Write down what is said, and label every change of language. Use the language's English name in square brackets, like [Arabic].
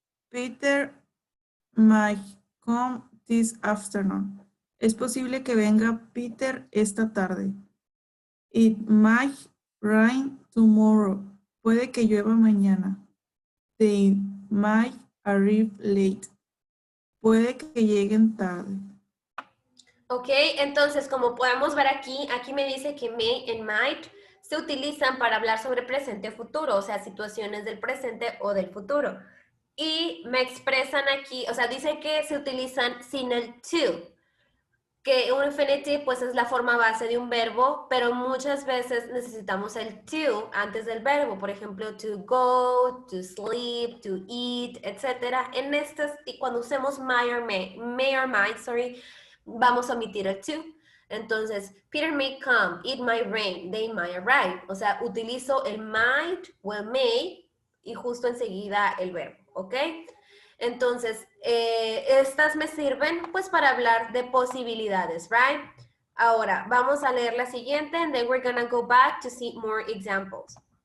[English] Peter might come this afternoon. [Spanish] Es posible que venga Peter esta tarde. [English] It might rain tomorrow. [Spanish] Puede que llueva mañana. [English] They might arrive late. [Spanish] Puede que lleguen tarde. Ok, entonces como podemos ver aquí, aquí me dice que may and might se utilizan para hablar sobre presente o futuro, o sea, situaciones del presente o del futuro. Y me expresan aquí, o sea, dice que se utilizan sin el to, que un infinitive pues es la forma base de un verbo, pero muchas veces necesitamos el to antes del verbo, por ejemplo, to go, to sleep, to eat, etc. En estas, y cuando usemos may or might, vamos a omitir el to. [English] Entonces, Peter may come, it might rain, they might arrive. [Spanish] O sea, utilizo el might o el may y justo enseguida el verbo, ¿ok? Entonces, estas me sirven pues para hablar de posibilidades, right? Ahora, vamos a leer la siguiente [English] and then we're gonna go back to see more examples.